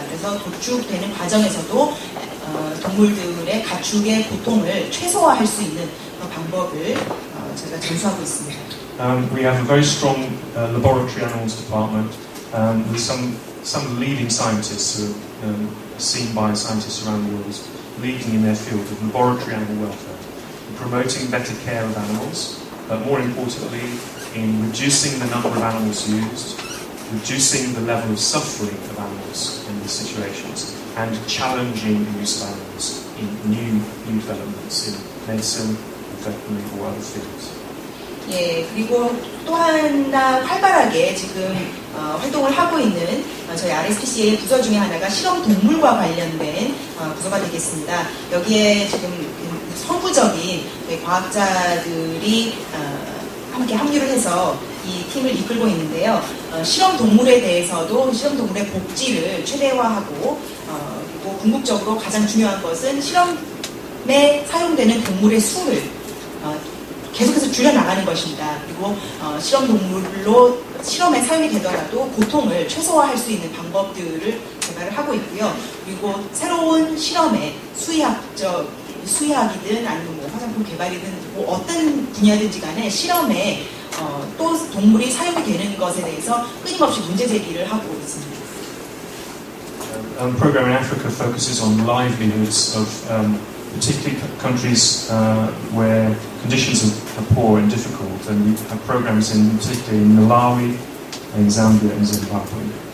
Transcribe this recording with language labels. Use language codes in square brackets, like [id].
[ko] 그래서 도축되는 과정에서도 동물들의 가축의 고통을 최소화할 수 있는 그런 방법을 저희가 전수하고 있습니다. [en] We have a very strong laboratory animals department with some leading scientists who are seen by scientists around the world as leading in their field of laboratory animal welfare, in promoting better care of animals, but more importantly in reducing the number of animals used, reducing the level of suffering of animals in these situations, and challenging the use of animals in new developments in medicine, veterinary or other fields. [ko] 예, 그리고 또 하나 활발하게 지금 활동을 하고 있는 저희 RSPCA의 부서 중에 하나가 실험 동물과 관련된 부서가 되겠습니다. 여기에 지금 서구적인 과학자들이 함께 합류를 해서 이 팀을 이끌고 있는데요. 실험 동물에 대해서도 실험 동물의 복지를 최대화하고 그리고 궁극적으로 가장 중요한 것은 실험에 사용되는 동물의 수를 계속해서 줄여나가는 것입니다. 그리고 실험동물로 실험에 사용이 되더라도 고통을 최소화할 수 있는 방법들을 개발을 하고 있고요. 그리고 새로운 실험에 수의학이든 아니면 뭐 화장품 개발이든 뭐 어떤 분야든지 간에 실험에 또 동물이 사용이 되는 것에 대해서 끊임없이 문제 제기를 하고 있습니다. [en] Program in Africa focuses on livelihoods of particularly countries where conditions are poor and difficult, and we have programs particularly in Malawi, in Zambia and Zimbabwe.